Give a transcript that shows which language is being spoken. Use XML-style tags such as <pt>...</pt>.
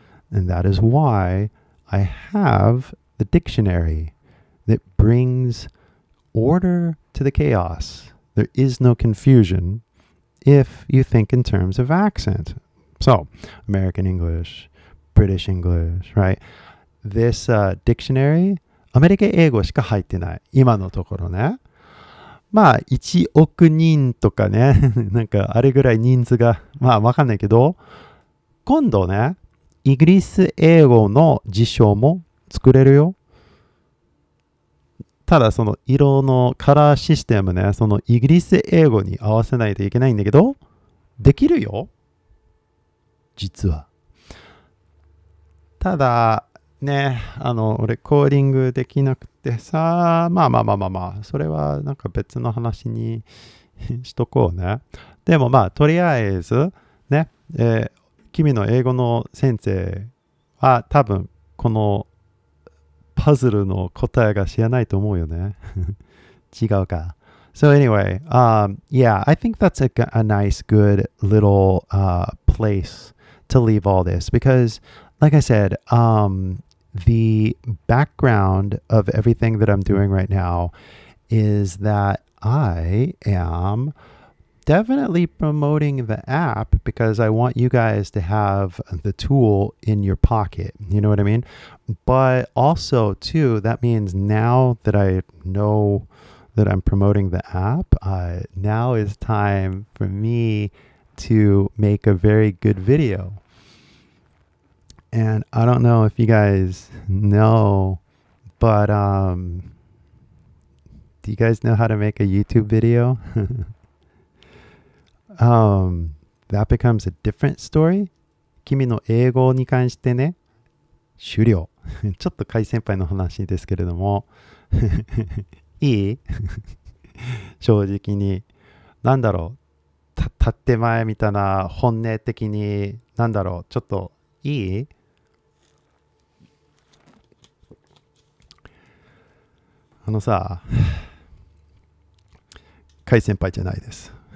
<en>And that is why I have the dictionary that brings order to the chaos. There is no confusion if you think in terms of accent. So, American English, British English, right? This dictionary,</en> <ja>アメリカ英語しか入ってない。今のところね。まあ、1億人とかね、なんかあれぐらい人数が、まあわかんないけど、今度ね、イギリス英語の辞書も作れるよ。ただその色のカラーシステムね、そのイギリス英語に合わせないといけないんだけど、できるよ。実は。ただ、ね、俺コーディングできなくてさ、まあ、それはなんか別の話にしとこうね。でもまあ、とりあえず、ね、君の英語の先生は多分このパズルの答えが知らないと思うよね。違うか。</ja> <en>So anyway, yeah, I think that's a nice, good little place to leave all this because, like I said, the background of everything that I'm doing right now is that I am definitely promoting the app because I want you guys to have the tool in your pocket. You know what I mean? But also, too, that means now that I know that I'm promoting the app, now is time for me to make a very good video. And I don't know if you guys know, but do you guys know how to make a YouTube video? That becomes a different story.</en> <ja>君の英語に関してね、終了。ちょっと海先輩の話ですけれども、いい正直に。なんだろう。建前みたいな本音的に、なんだろう。ちょっといいさ、海先輩じゃないです。</ja>